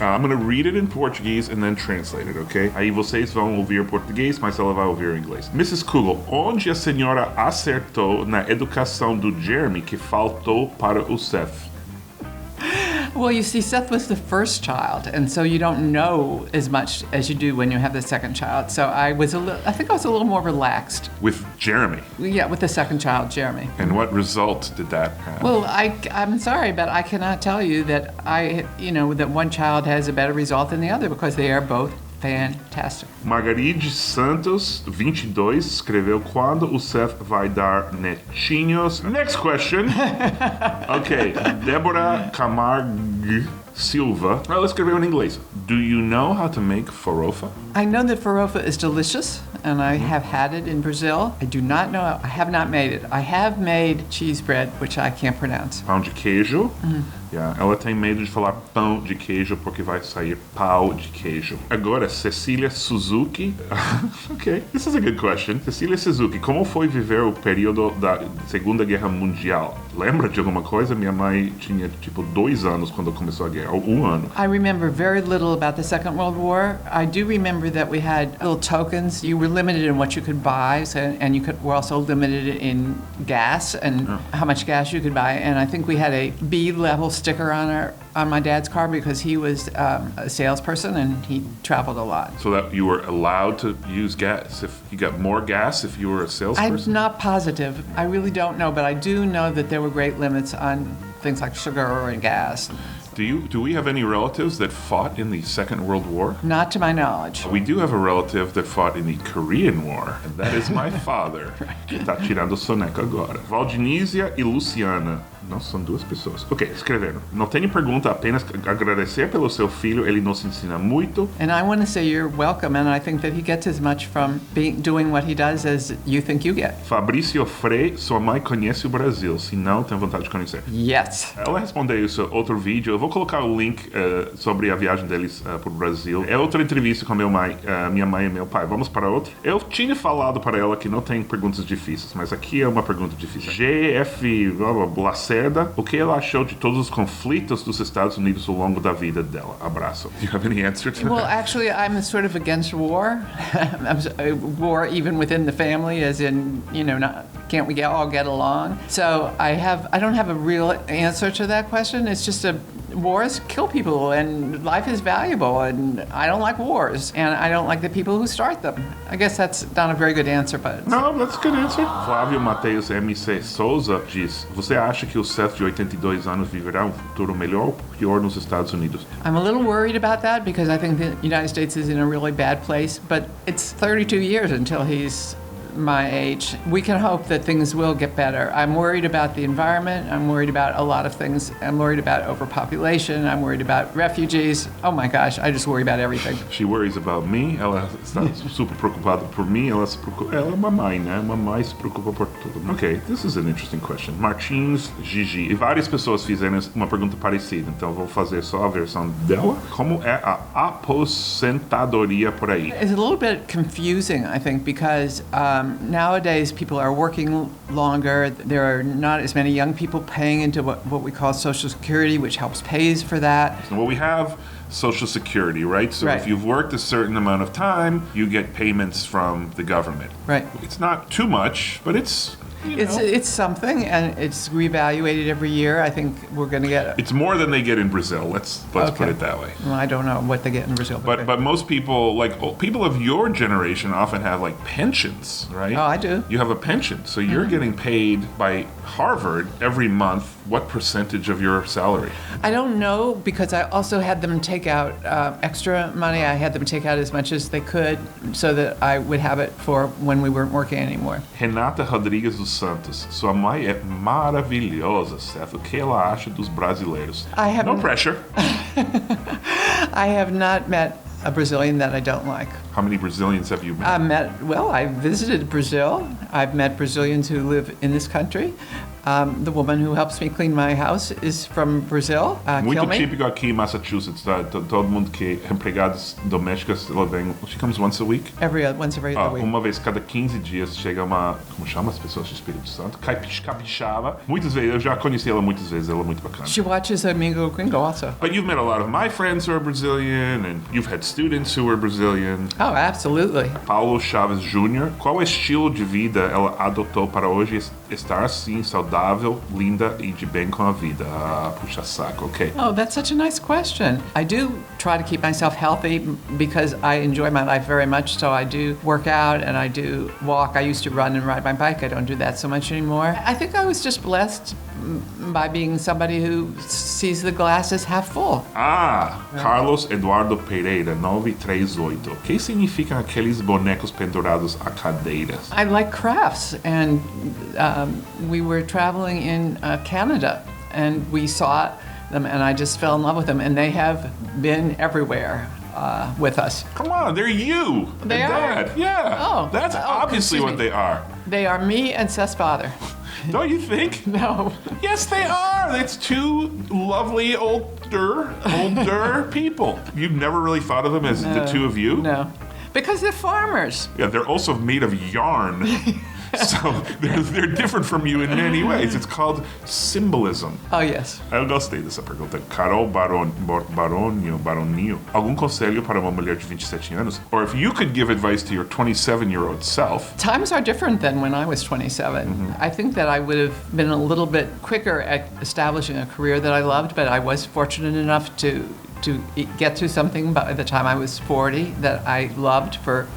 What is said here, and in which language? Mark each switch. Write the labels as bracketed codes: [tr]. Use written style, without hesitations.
[en] I'm going to read it in Portuguese and then translate it, okay? [pt] Aí vocês vão ouvir português, mas ela vai ouvir inglês. Mrs. Kugel, onde a senhora acertou na educação do Jeremy que faltou para o Seth? [en] Well, you see, Seth was the first child, and so you don't know as much as you do when you have the second child. So I think I was a little more relaxed. With Jeremy? Yeah, with the second child, Jeremy. And what result did that have? Well, I'm sorry, but I cannot tell you that that one child has a better result than the other because they are both fantastic. [pt] Margaride Santos, 22, escreveu quando o Seth vai dar netinhos. [en] Next question. Okay, [pt] Débora Camargo Silva. Ela escreveu em inglês. [en] Do you know how to make farofa? I know that farofa is delicious, and I have had it in Brazil. I do not know, I have not made it. I have made cheese bread, which I can't pronounce. [pt] Pão de queijo. Yeah, ela tem medo de falar pão de queijo porque vai sair pau de queijo. Agora, Cecília Suzuki. [en] Ok, this is a good question. [pt] Cecília Suzuki, como foi viver o período da Segunda Guerra Mundial? Lembra de alguma coisa? Minha mãe tinha, tipo, 2 anos quando começou a guerra, ou 1 ano. [en] I remember very little about the Second World War. I do remember that we had little tokens. You were limited in what you could buy, and were also limited in gas and how much gas you could buy. And I think we had a B-level sticker on my dad's car because he was a salesperson and he traveled a lot. So that you were allowed to use gas. If you got more gas if you were a salesperson? I'm not positive. I really don't know, but I do know that there were great limits on things like sugar and gas. Do we have any relatives that fought in the Second World War? Not to my knowledge. We do have a relative that fought in the Korean War, and that is my father, [pt] que tá tirando soneca agora. Valdinísia e Luciana. Nossa, são 2 pessoas. Ok, escreveram. Não tenho pergunta, apenas agradecer pelo seu filho, ele nos ensina muito. [en] And I want to say you're welcome, and I think that he gets as much from doing what he does as you think you get. [pt] Fabrício Frei, sua mãe conhece o Brasil, se não, tem vontade de conhecer. [en] Yes. [pt] Ela respondeu isso outro vídeo, eu vou colocar o link sobre a viagem deles pro Brasil. É outra entrevista com minha mãe e meu pai. Vamos para outra? Eu tinha falado para ela que não tem perguntas difíceis, mas aqui é uma pergunta difícil. GF Lacerda, o que ela achou de todos os conflitos dos Estados Unidos ao longo da vida dela? Abraço. [en] Do you have any answer to Well, that? actually, I'm sort of against war. War even within the family, as in, can't we all get along? So I don't have a real answer to that question. It's just wars kill people and life is valuable and I don't like wars and I don't like the people who start them. I guess that's not a very good answer, but... No, that's a good answer. Flávio Matheus MC Souza diz: você acha que o Seth de 82 anos viverá um futuro melhor ou pior nos Estados Unidos? I'm a little worried about that because I think the United States is in a really bad place, but it's 32 years until he's my age. We can hope that things will get better. I'm worried about the environment. I'm worried about a lot of things. I'm worried about overpopulation. I'm worried about refugees. Oh my gosh, I just worry about everything. She worries about me. [pt] Ela está super preocupada por mim. Ela é uma mãe, né? Uma mãe se preocupa por tudo. [en] Ok, this is an interesting question. [pt] Martins Gigi. E várias pessoas fizeram uma pergunta parecida, então vou fazer só a versão dela. Como é a aposentadoria por aí? [en] It's a little bit confusing, I think, because nowadays people are working longer. There are not as many young people paying into what we call Social Security, which helps pays for that. So what we have, Social Security, right? So Right. if you've worked a certain amount of time, you get payments from the government. Right. It's not too much, but it's It's something, and it's reevaluated every year. I think we're going to get. it's more than they get in Brazil. Let's put Okay. it that way. Well, I don't know what they get in Brazil, But most people, like people of your generation, often have like pensions, right? Oh, I do. You have a pension, so you're getting paid by Harvard every month. What percentage of your salary? I don't know because I also had them take out extra money. I had them take out as much as they could so that I would have it for when we weren't working anymore. [pt] Renata Rodrigues dos Santos. Sua mãe é maravilhosa, Seth. O que ela acha dos brasileiros? [en] I have No pressure. I have not met a Brazilian that I don't like. How many Brazilians have you met? I visited Brazil. I've met Brazilians who live in this country. The woman who helps me clean my house is from Brazil. [pt] Muito Kilme. típico aqui em Massachusetts, tá? Todo mundo que é empregadas domésticas, ela vem, [en] she comes once a week. Once every other week. [pt] Uma vez cada 15 dias chega uma, como chama as pessoas do Espírito Santo? Capixaba. Muitas vezes, eu já conheci ela muitas vezes, ela é muito bacana. [en] She watches Amigo Gringo also. But you've met a lot of my friends who are Brazilian, and you've had students who are Brazilian. Oh, absolutely. [pt] Paulo Chaves Jr., qual estilo de vida ela adotou para hoje estar assim, saudável, linda e de bem com a vida? Ah, puxa saco, ok. [en] Oh, that's such a nice question. I do try to keep myself healthy because I enjoy my life very much. So I do work out and I do walk. I used to run and ride my bike. I don't do that so much anymore. I think I was just blessed by being somebody who sees the glass as half full. [pt] Ah, Carlos Eduardo Pereira, 938. O que significam aqueles bonecos pendurados a cadeiras? [en] I like crafts, and we were traveling in Canada, and we saw them, and I just fell in love with them, and they have been everywhere with us. Come on, they're you. They and are? Dad. Yeah. Oh. That's Oh, obviously excuse what me. they are. They are me and Seth's father. Don't you think? No. Yes, they are. It's two lovely older people. You've never really thought of them as the two of you? No. Because they're farmers. Yeah, they're also made of yarn. So they're different from you in many ways. It's called symbolism. Oh, yes. [pt] Eu gostei dessa pergunta. Carol Baroninho. Algum conselho para uma mulher de 27 anos? [en] Or if you could give advice to your 27-year-old self. Times are different than when I was 27. I think that I would have been a little bit quicker at establishing a career that I loved, but I was fortunate enough to get to something by the time I was 40 that I loved for.